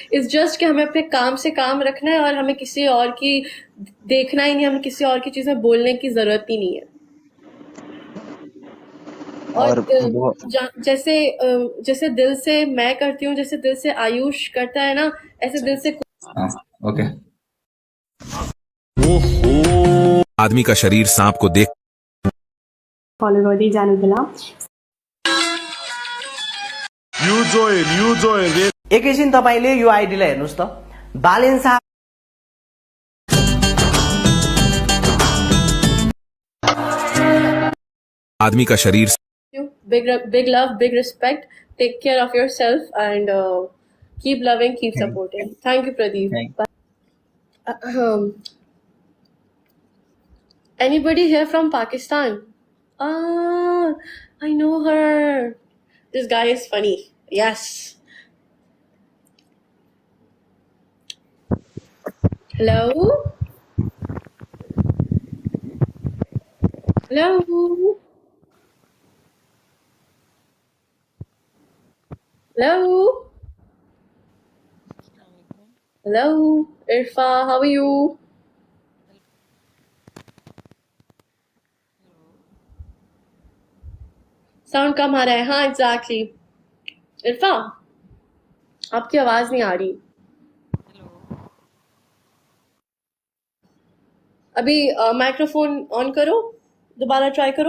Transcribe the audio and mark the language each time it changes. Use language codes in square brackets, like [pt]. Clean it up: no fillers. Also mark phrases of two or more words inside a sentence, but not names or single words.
[en] it's just [hi] कि हमें अपने काम से काम रखना है और हमें किसी और की देखना ही नहीं, हमें किसी और की चीजें बोलने की जरूरत ही नहीं है। और और वो जैसे दिल से मैं करती हूँ, जैसे दिल से आयुष करता है ना, ऐसे दिल से हाँ, ओके। आदमी का शरीर सांप को देख [ne] फलो गर्दै जानुहुँदैन। एकैछिन तपाईले यो आइडीलाई हेर्नुस् त, बालेन साहब [hi] आदमी का शरीर [en] big love, big respect. Take care of yourself and keep loving, keep supporting. Thank you, Pradeep. Anybody here from Pakistan? Ah, I know her. This guy is funny. Yes. Hello? Hello? Hello? Hello? Irfa, how are you? [hi] साउंड कम आ रहा है। हाँ, एग्जैक्टली। इरफा, आपकी आवाज नहीं आ रही। अभी [en] microphone on [hi] करो, दोबारा ट्राई करो।